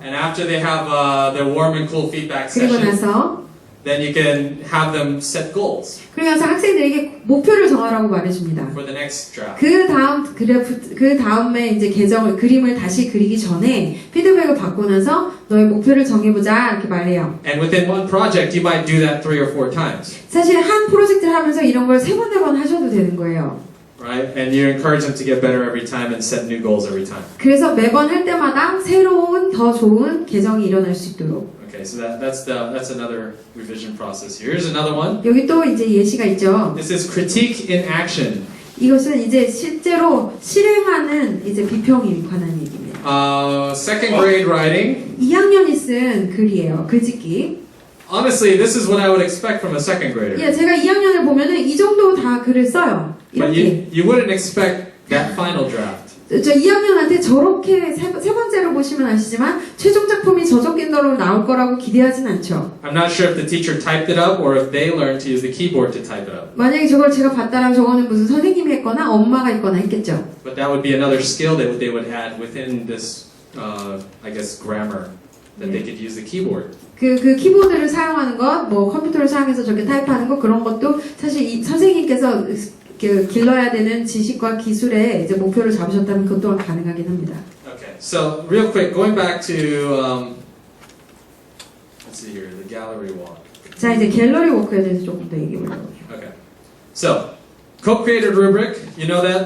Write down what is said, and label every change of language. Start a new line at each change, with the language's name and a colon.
English: And after they have their warm and cool feedback
Korean: 그리고
English: session,
Korean: 나서
English: then you can have them set goals
Korean: 그리고 나서 학생들에게 목표를 정하라고 말해줍니다.
English: for the next draft.
Korean: 그 다음에 이제 그림을 다시 그리기 전에 피드백을 받고 나서 너의 목표를 정해보자 이렇게 말해요.
English: And within one project, you might do that 3 or 4 times,
Korean: 사실 한 프로젝트를 하면서 이런 걸 3번, 4번 하셔도 되는 거예요.
English: right? And you encourage them to get better every time and set new goals every time.
Korean: 그래서 매번 할 때마다 새로운 더 좋은 개정이 일어날 수 있도록.
English: Okay, so that's another revision process. Here's another one.
Korean: 여기 또 이제 예시가 있죠.
English: This is critique in action.
Korean: 이것은 이제 실제로 실행하는 이제 비평에 관한 얘기입니다.
English: Second grade writing.
Korean: 2학년이 쓴 글이에요. 글짓기.
English: Honestly, this is what I would expect from a second grader.
Korean: 예, 제가 2학년을 보면은 이 정도 다 글을 써요.
English: But
Korean: 이렇게.
English: you wouldn't expect that final draft.
Korean: 저 2학년한테 저렇게 세 번째로 보시면 아시지만 최종 작품이 저 정도로 나올 거라고 기대하진 않죠.
English: I'm not sure if the teacher typed it up or if they learned to use the keyboard to type it up.
Korean: 만약에 저걸 제가 봤다라면 저거는 무슨 선생님이 했거나 엄마가 했거나 했겠죠.
English: But that would be another skill that they would add within this, I guess, grammar that they could use the keyboard.
Korean: 그 키보드를 사용하는 것, 뭐 컴퓨터를 사용해서 저렇게 타입하는 것 그런 것도 사실 이 선생님께서 길러야 되는 지식과 기술에 이제 목표를 잡으셨다면 그것 또한 가능하긴 합니다.
English: Okay, so real quick, going back to let's see here, the gallery walk.
Korean: 자 이제 갤러리 워크에 대해서 조금 더 얘기해 보려고 해요.
English: Okay, so co-created rubric, you know that?